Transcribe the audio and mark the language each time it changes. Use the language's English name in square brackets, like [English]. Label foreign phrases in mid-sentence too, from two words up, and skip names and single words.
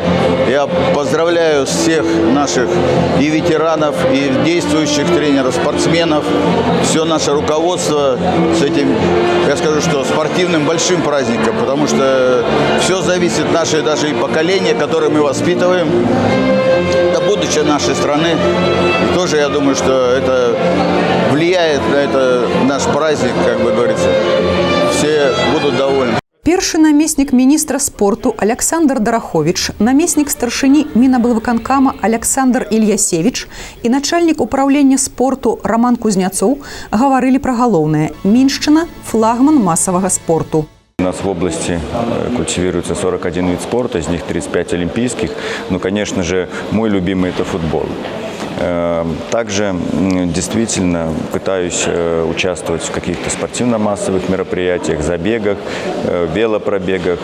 [Russian] Я поздравляю всех наших и ветеранов, и действующих тренеров, спортсменов, все наше руководство с этим, я скажу, что спортивным большим праздником, потому что все зависит от нашей даже и поколения, которое мы воспитываем, это будущее нашей страны. И тоже, я думаю, что это влияет на это наш праздник, как бы говорится. Все будут довольны. [Belarusian] Першы намеснік міністра спорту Александр Дарахович, намеснік старшыні Мінаблвыканкама Александр Ільясевіч і начальнік управлення спорту Роман Кузняцоў гаварылі пра галоўнае – Міншчына – флагман масавага спорту. [Russian] У нас в области культивируется 41 вид спорта, из них 35 олимпийских. Ну, конечно же, мой любимый – это футбол. Также действительно пытаюсь участвовать в каких-то спортивно-массовых мероприятиях, забегах, велопробегах.